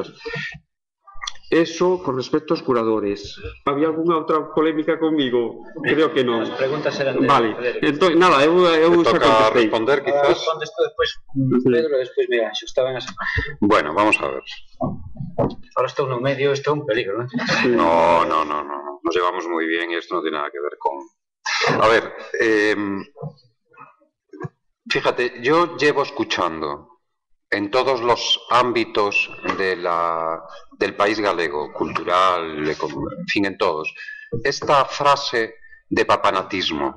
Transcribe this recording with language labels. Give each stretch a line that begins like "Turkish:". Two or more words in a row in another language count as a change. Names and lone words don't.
Galician: Eso con respecto aos curadores. Había algunha outra polémica comigo? Creo que non. As preguntas eran de vale. Federico. Entón, nada, eu xa Toca contestei. responder, quizás. Respondes tú despois, Pedro, e despois, mira, xo estaba en esa.
Spanish: Bueno, vamos a ver.
Galician: Ahora estou no medio, isto é un peligro, ¿no?
Spanish: No. Nos llevamos muy bien y esto no tiene nada que ver con... A ver, fíjate, yo llevo escuchando en todos los ámbitos del
Galician: país galego,
Spanish: cultural, en fin, en todos, esta frase de papanatismo.